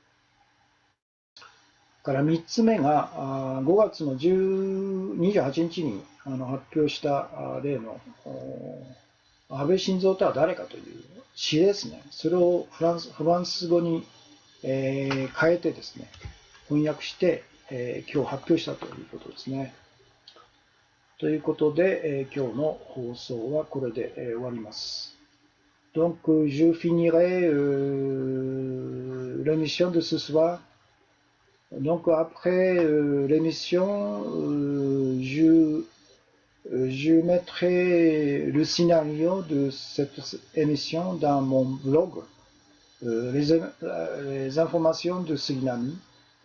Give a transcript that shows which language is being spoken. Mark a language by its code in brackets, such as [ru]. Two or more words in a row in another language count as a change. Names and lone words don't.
[ja] から3つ目が5月の28日に発表した例の安倍晋三とは誰かという詩ですね。それをフランス語に変えてですね、翻訳して今日発表したということですね。ということで今日の放送はこれで終わります。 [fr] Donc je finirai l'émission de ce soir. Donc après l'émission, je mettrai le scénario de cette émission dans mon blog, les informations de Suriname.